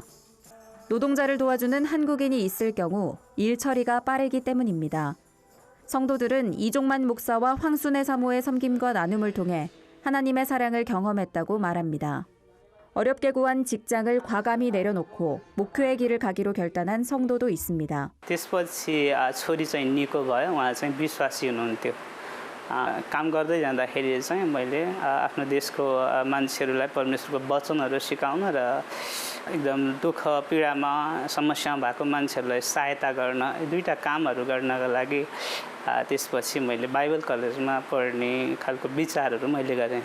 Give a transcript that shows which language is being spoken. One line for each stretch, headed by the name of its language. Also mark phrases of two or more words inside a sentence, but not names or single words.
Korean: 노동자를 도와주는 한국인이 있을 경우 일 처리가 빠르기 때문입니다. 성도들은 이종만 목사와 황순애 사모의 섬김과 나눔을 통해 하나님의 사랑을 경험했다고 말합니다. 어렵게 구한 직장을 과감히 내려놓고 목회의 길을 가기로 결단한 성도도 있습니다.
Nepali: त्यसपछि छोरी चाहिँ निको भयो उहाँ चाहिँ विश्वासी हुनुहुन्थ्यो काम गर्दै जाँदाखेरि चाहिँ मैले आफ्नो देशको मान्छेहरूलाई परमेश्वरको वचनहरू सिकाउन र एकदम दुःख पीडामा समस्या भएको मान्छेहरूलाई सहायता गर्न दुईटा कामहरू गर्नका लागि त्यसपछि मैले बाइबल कलेजमा पढ्ने खालको विचारहरू मैले गरेँ।